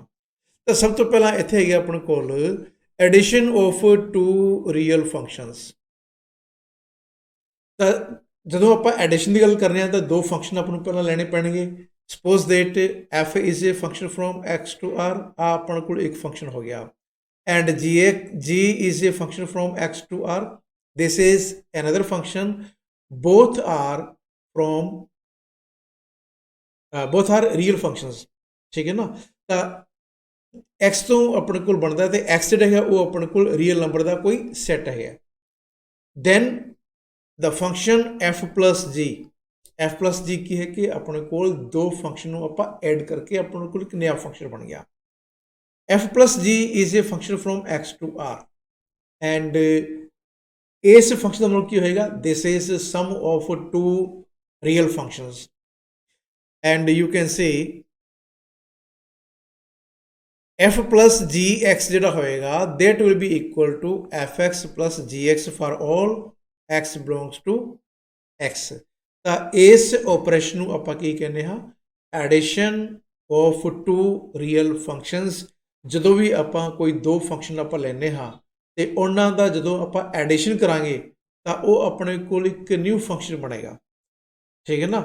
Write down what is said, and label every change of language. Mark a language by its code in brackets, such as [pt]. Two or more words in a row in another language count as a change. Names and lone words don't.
[pa] ਤਾਂ ਸਭ ਤੋਂ ਪਹਿਲਾਂ ਇੱਥੇ ਹੈਗੇ ਆਪਣੇ ਕੋਲ [en] addition of 2 real functions. [pa] ਤਾਂ ਜਦੋਂ ਆਪਾਂ ਐਡੀਸ਼ਨ ਦੀ ਗੱਲ ਕਰਨੇ ਆ ਤਾਂ 2 ਫੰਕਸ਼ਨ ਆਪਾਂ ਨੂੰ ਪਹਿਲਾਂ ਲੈਣੇ ਪੈਣਗੇ। [en] Suppose that f is a function from x to r, [pa] ਆ ਆਪਣੇ ਕੋਲ ਇੱਕ ਫੰਕਸ਼ਨ ਹੋ ਗਿਆ। [en] ਐਂਡ g is a function from x to r, this is another function, both are real functions, [pa] ਠੀਕ ਹੈ ਨਾ। ਤਾਂ x ਤੋਂ ਆਪਣੇ ਕੋਲ ਬਣਦਾ ਤੇ x ਜਿਹੜਾ ਹੈ ਉਹ ਆਪਣੇ ਕੋਲ [en] real number [pa] ਦਾ ਕੋਈ ਸੈੱਟ ਹੈ। ਦੈਨ [en] the function f plus g [pa] ਕੀ ਹੈ ਕਿ ਆਪਣੇ ਕੋਲ 2 ਫੰਕਸ਼ਨ ਨੂੰ ਆਪਾਂ ਐਡ ਕਰਕੇ ਆਪਣੇ ਕੋਲ ਇੱਕ ਨਵਾਂ ਫੰਕਸ਼ਨ ਬਣ ਗਿਆ। [en] f plus g is a function from x to r and [pa] ਇਸ ਫੰਕਸ਼ਨ ਦਾ ਮਤਲਬ ਕੀ ਹੋਏਗਾ, [en] this is sum of 2 real functions and you can say f plus gx [pa] ਜਿਹੜਾ ਹੋਏਗਾ [en] that will be equal to fx plus gx for all x belongs to x। [pa] ਤਾਂ ਇਸ ਆਪਰੇਸ਼ਨ ਨੂੰ ਆਪਾਂ ਕੀ ਕਹਿੰਦੇ ਹਾਂ, [en] addition of 2 real functions. [pa] ਜਦੋਂ ਵੀ ਆਪਾਂ ਕੋਈ 2 ਫੰਕਸ਼ਨ ਆਪਾਂ ਲੈਂਦੇ ਹਾਂ ਤੇ ਉਹਨਾਂ ਦਾ ਜਦੋਂ ਆਪਾਂ ਐਡੀਸ਼ਨ ਕਰਾਂਗੇ ਤਾਂ ਉਹ ਆਪਣੇ ਕੋਲ ਇੱਕ ਨਿਊ ਫੰਕਸ਼ਨ ਬਣੇਗਾ, ਠੀਕ ਹੈ ਨਾ।